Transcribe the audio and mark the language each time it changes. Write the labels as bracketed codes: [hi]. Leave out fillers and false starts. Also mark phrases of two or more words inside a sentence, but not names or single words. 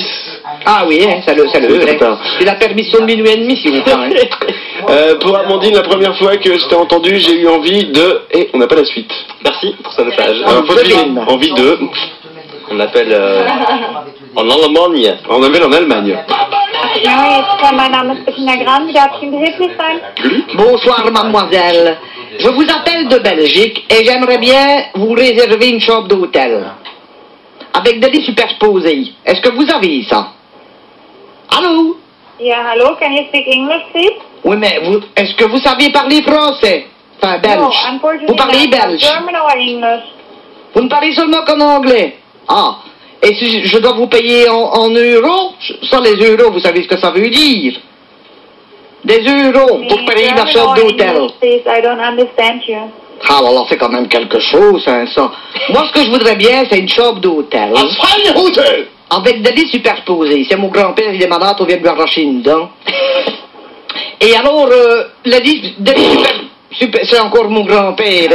[fr] Ah oui, hein, salut. C'est la permission de minuit et demi, s'il vous plaît. Pour Amandine, la première fois que je t'ai entendu, j'ai eu envie de... Et on n'a pas la suite. Merci pour ce message. Faut deviner. Envie de... On appelle en Allemagne. On appelle en Allemagne. [de] Ja, mein Name ist Bettina Graham. Darf ich Ihnen behilflich sein? [fr] Bonsoir, mademoiselle. Je vous appelle de Belgique et j'aimerais bien vous réserver une chambre d'hôtel. Avec des lits superposés. Est-ce que vous avez ça? Allô? [de] Ja, hallo, [en] can you speak English, please? [fr] Oui, mais est-ce que vous saviez parler français? Enfin, belge. [en] No, unfortunately [fr] Vous parlez [en] not. [fr] belge? [en] German or English? [fr] Vous ne parlez seulement qu'en anglais? Ah. Et si je dois vous payer en euros? Ça, les euros, vous savez ce que ça veut dire? Des euros pour payer la [en] German [fr] chambre [en] or [fr] d'hôtel. [en] English, please, I don't understand you. [fr] Ah, alors c'est quand même quelque chose, hein, ça. Moi, ce que je voudrais bien, c'est une chambre d'hôtel. Un vrai hôtel! Avec des lits superposés. C'est mon grand-père, il est malade, on vient de lui arracher une dent. Et alors, des lits super, c'est encore mon grand-père.